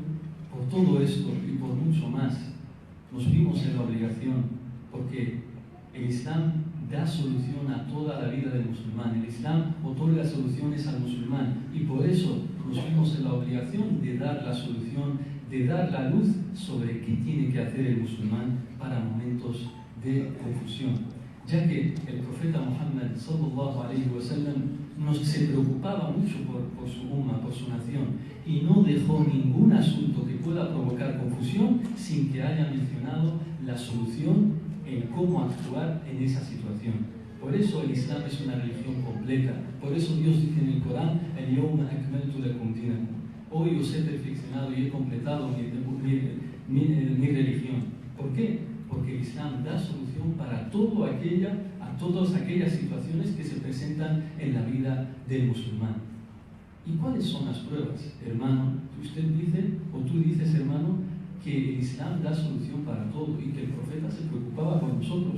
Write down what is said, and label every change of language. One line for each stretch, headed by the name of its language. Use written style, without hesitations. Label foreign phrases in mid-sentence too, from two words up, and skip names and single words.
Spanish: Por todo esto y por mucho más, nos vimos en la obligación, porque el Islam da solución a toda la vida del musulmán. El Islam otorga soluciones al musulmán, y por eso nos vimos en la obligación de dar la solución, de dar la luz sobre qué tiene que hacer el musulmán para momentos de confusión. Ya que el profeta Muhammad
Arabic: صلى الله عليه وسلم
Spanish: se preocupaba mucho por su umma, por su nación, y no dejó ningún asunto que pueda provocar confusión sin que haya mencionado la solución en cómo actuar en esa situación. Por eso el Islam es una religión completa. Por eso Dios dice en el Corán:
Arabic: "اليوم أكملت لكم دينكم".
Spanish: Hoy os he perfeccionado y he completado mi religión. ¿Por qué? Porque porque el Islam da solución para a todas aquellas situaciones que se presentan en la vida del musulmán. ¿Y cuáles son las pruebas, hermano? Usted dice, o tú dices, hermano, que el Islam da solución para todo y que el profeta se preocupaba por nosotros.